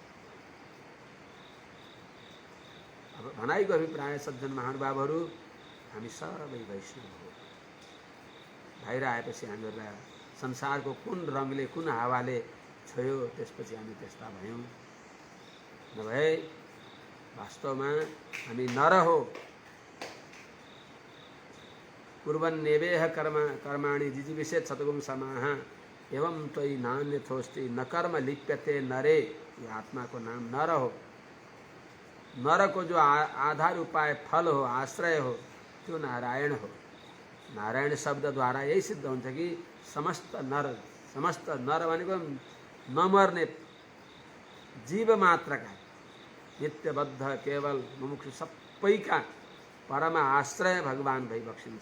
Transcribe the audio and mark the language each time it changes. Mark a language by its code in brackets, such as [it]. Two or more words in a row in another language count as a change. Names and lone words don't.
[ne] अब भनाइको अभिप्राय सज्जन महानुभावहरू, हामी सबै वैष्णव हो। बाहिर आएपछि हामीहरूलाई संसारको कुन रङले, कुन हावाले छोयो, त्यसपछि हामी त्यस्ता भयौँ। नभए वास्तवमा हामी नर हो। [sa] कुर्वन्नेवेह कर्माणि जिजीविषेत् शतगुं समाः एवं त्वयि नान्यथोस्ति न कर्म लिप्यते नरे। [ne] ये आत्मा को नाम नर हो। नर को जो आधार उपाय फल हो, आश्रय हो, त्यो नारायण हो। नारायण शब्द द्वारा यही सिद्ध हुन्छ कि समस्त नर भनेको नमर्ने जीव मात्रका नित्यबद्ध केवल मुमुक्षु सबैका परम आश्रय भगवान भई बक्सिन्छ।